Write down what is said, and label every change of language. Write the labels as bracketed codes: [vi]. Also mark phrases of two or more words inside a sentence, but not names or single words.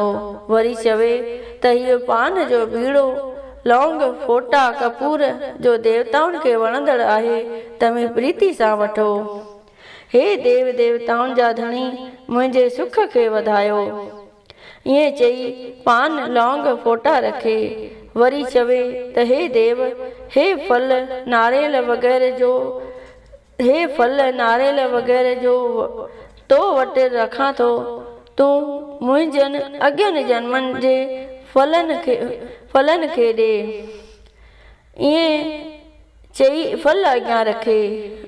[sd] वरी चवे त इहो पान जो बीड़ो, लौंग, फोटा, कपूर जो देवताउनि खे वणंदड़ आहे, तव्हीं प्रीति सां वठो। हे देव देवताउनि जा धणी, मुंहिंजे सुख खे वधायो। ईअं चई पान, लौंग, फोटा रखे। वरी चवे त हे देव, हे फल नारेल वग़ैरह जो तो वटि रखां थो, तूं मुंहिंजनि अॻियनि जन्मनि जे फलनि खे ॾे। ईअं चई फल अॻियां रखे।